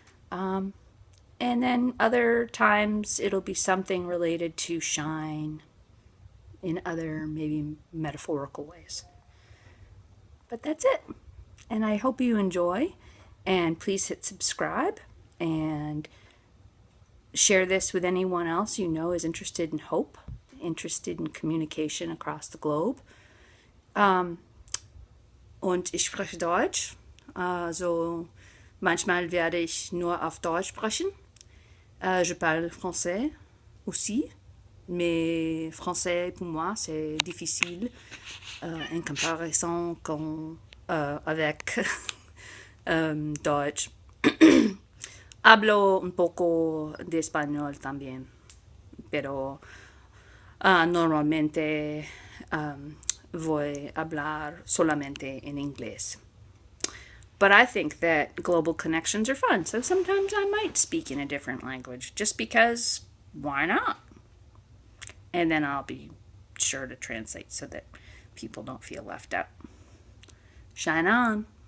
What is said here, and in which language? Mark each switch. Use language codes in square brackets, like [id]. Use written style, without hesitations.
[en] And then other times it'll be something related to shine in other maybe metaphorical ways. But that's it. And I hope you enjoy. And please hit subscribe and share this with anyone else you know is interested in hope, interested in communication across the globe. [de] Und ich spreche Deutsch. Also manchmal werde ich nur auf Deutsch sprechen. [fr] Je parle français aussi, mais français pour moi c'est difficile en comparaison avec Deutsch. [es] Hablo un poco de español también, pero normalmente voy a hablar solamente en inglés. [en] But I think that global connections are fun, so sometimes I might speak in a different language just because why not? And then I'll be sure to translate so that people don't feel left out. Shine on!